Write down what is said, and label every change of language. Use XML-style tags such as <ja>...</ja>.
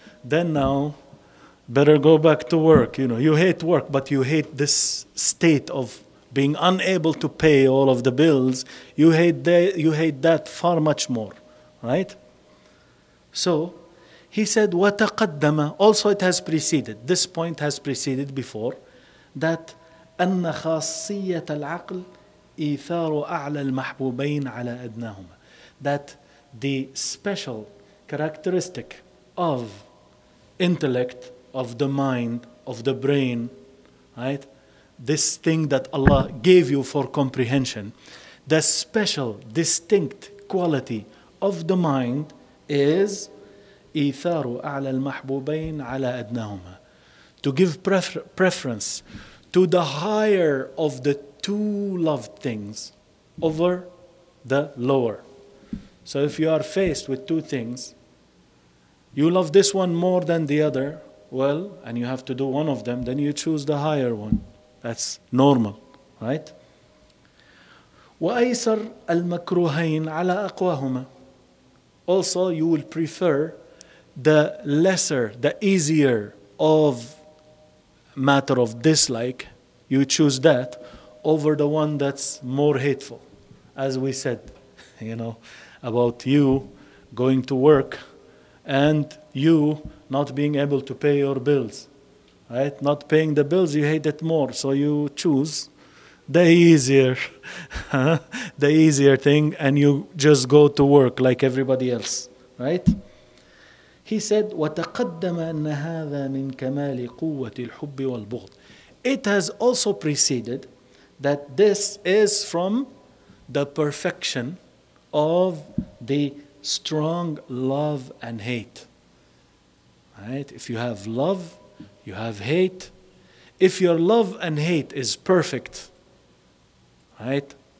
<en>Then now, better go back to work. You hate work, but you hate this state of being unable to pay all of the bills. You hate that far much more, right? So, he said,</en> <ar>وَتَقَدَّمَ.</ar> <en>Also it has preceded. This point has preceded before, that</en> <ar>أَنَّ خَاصِّيَّةَ الْعَقْلِ إيثار أعلى المحبوبين على أدناهما.</ar> <en>That the special characteristic of intellect, of the mind, of the brain, right? This thing that Allah gave you for comprehension, the special, distinct quality of the mind is</en> <ar>إيثار أعلى المحبوبين على أدناهما.</ar> <en>To give preference to the higher of the two loved things over the lower. So if you are faced with two things, you love this one more than the other, well, and you have to do one of them, then you choose the higher one. That's normal, right?</en> <ar>وأيسر المكروهين على أقواهما.</ar> <en>Also, you will prefer the lesser, the easier of matter of dislike. You choose that over the one that's more hateful. As we said, about you going to work and you not being able to pay your bills, right? Not paying the bills, you hate it more. So you choose the easier, the easier thing, and you just go to work like everybody else, right? He said,</en> <ar>وَتَقَدَّمَ أَنَّ هَذَا مِنْ كَمَالِ قُوَّةِ الْحُبِّ وَالْبُغْضِ.</ar> <en>It has also preceded that this is from the perfection of the strong love and hate. Right? If you have love, you have hate. If your love and hate is perfect, right?</en>